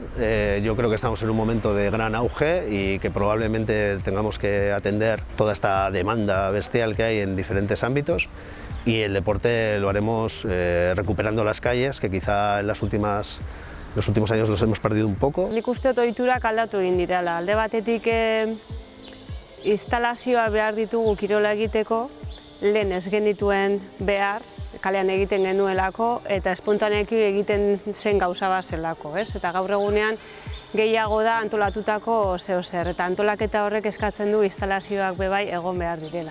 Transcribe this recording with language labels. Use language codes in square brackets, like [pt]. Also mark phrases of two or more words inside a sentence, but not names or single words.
[es] Yo creo que estamos en un momento de gran auge y que probablemente tengamos que atender toda esta demanda bestial que hay en diferentes ámbitos, y el deporte lo haremos recuperando las calles, que quizá en los últimos años los hemos perdido un poco. [eu] Nik uste dut ohiturak aldatu egin direla. Alde batetik instalazioa behar ditugu kirola egiteko, lehen ez genituen behar, kalean egiten genuelako, eta espontaneaki egiten zen gauza bat zelako, ez? Eta gaur egunean gehiago da antolatutako zeozer, eta antolaketa horrek eskatzen du instalazioak bebai egon behar direla.